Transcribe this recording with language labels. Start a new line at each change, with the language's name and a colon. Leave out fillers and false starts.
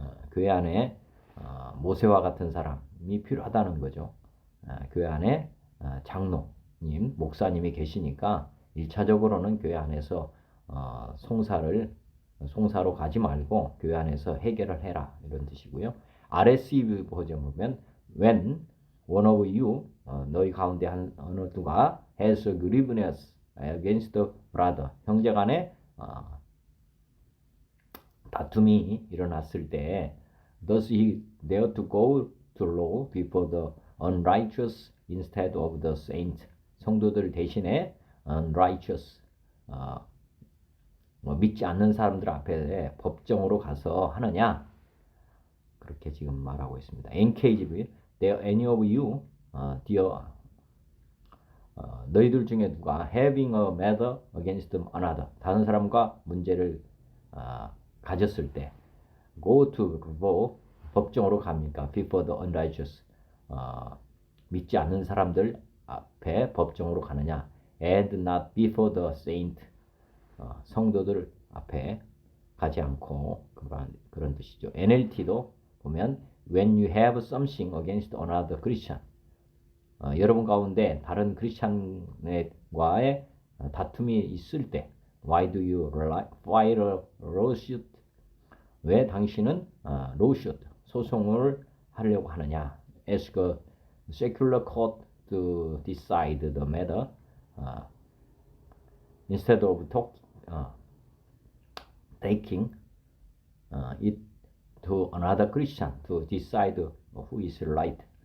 Korean: 교회 안에 모세와 같은 사람이 필요하다는 거죠. 교회 안에 장로님, 목사님이 계시니까 1차적으로는 교회 안에서 송사로 가지 말고 교회 안에서 해결을 해라, 이런 뜻이고요.
English: RSV 버전 보면 when one of you 너희 가운데 어느 누가 has a grievance against the brother, 형제 간에
Korean: 다툼이 일어났을 때 does he dare to go to law before the unrighteous instead of the saint, 성도들 대신에 unrighteous 믿지 않는 사람들 앞에 법정으로 가서 하느냐, 그렇게 지금 말하고 있습니다.
English: NKJV, there any of you, dear, 너희들 중에 누가 having a matter against another, 다른 사람과 문제를 가졌을 때 go to law, 법정으로 갑니까?
Korean: before the unrighteous, 믿지 않는 사람들 앞에 법정으로 가느냐, and not before the saint, 성도들 앞에 가지 않고, 그런 뜻이죠.
English: NLT도 보면 when you have something against another Christian, 여러분 가운데 다른 크리스찬과의 다툼이 있을 때 why do you file a lawsuit, 왜 당신은 lawsuit, 소송을 하려고 하느냐, ask a secular court to decide the matter instead of taking it to another Christian to decide who is right.